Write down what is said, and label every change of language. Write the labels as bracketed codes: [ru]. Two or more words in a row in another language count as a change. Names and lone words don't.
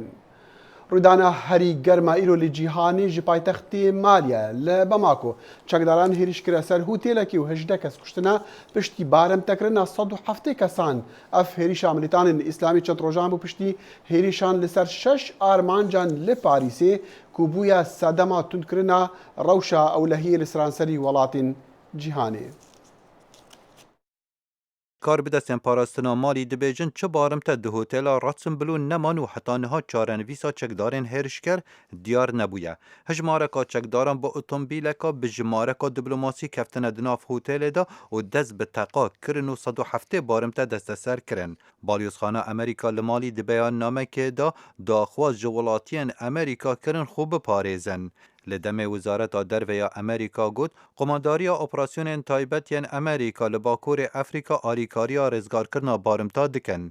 [ku] ڕوودانە هەری گەرما ئیرۆ لە جیهانی ji پایتەختی مالیە لە بەماکۆ چەکداران هێرشکرا سەر هوتێلێکی و 18 کەس کوشتنە پشتی بارەمتەکردنا 170 کەسان ئەف هێریشا ملیتانên ئیسلامی چەند ڕۆژان بوو پشتی هێریشان لەسەر 6 ئارمانجان لە پاریسێ کو بووە سەدەما توندکردنا ڕەوشە ئەولەهی لە سرانسەری وڵاتین جیهانێ. کار بدەستێن پاراستنا مالی دبێژن چه بارمتە di هۆتێلا ڕاتسنبلو نەمان و حتانها چارەنویسا چەکدارên هێرشکەر دیار نەبووە. هەژمارەکا چەکداران بۆ ئۆتۆمبیلەکە bi ژمارەکا دیبلۆماسی کەفتنە di nav هۆتێلê da û dest bi teqa kirin û 170 بارمتە desteser kirin. Balyozxana Amerîka li malî di beyannamekê da daxwaz ji welatiyên Amerîka kirin xwe biparêzin. Li demê Wizareta Derveya Amerîka got, Komandariya Operasyonên Taybet yên Amerîka li Bakurê Efrîka alîkariya rêzgarkirina barmta dikin.